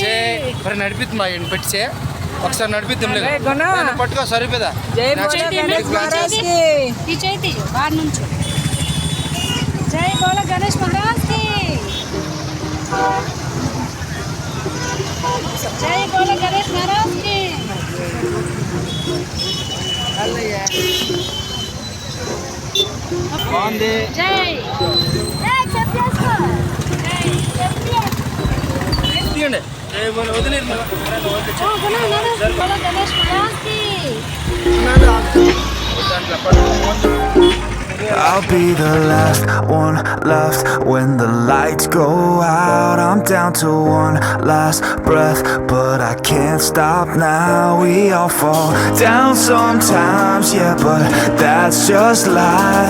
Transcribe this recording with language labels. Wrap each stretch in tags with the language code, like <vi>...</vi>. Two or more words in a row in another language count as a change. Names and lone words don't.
<te>మరి నడిపిద్దాం పెట్టే ఒకసారి నడిపిద్దాం</te> <hi>अरे गुना</hi> <te>పట్టుకో సరిపోదా.</te> <hi>जय बोलो गणेश महाराज की</hi> <te>ఈ చేతి బార్ నుంచి</te> <hi>जय बोलो गणेश महाराज की जय बोलो गणेश महाराज की</hi> <te>బాగుంది. జై చెప్పేసుకో. జై తీయండి. వదిలేదు</te> <hi>बोलो गणेश महाराज की</hi> <en>I'll be the last one left when the lights go out. I'm down to one last breath, but I can't stop now. We all fall down sometimes, yeah, but that's just life.</en>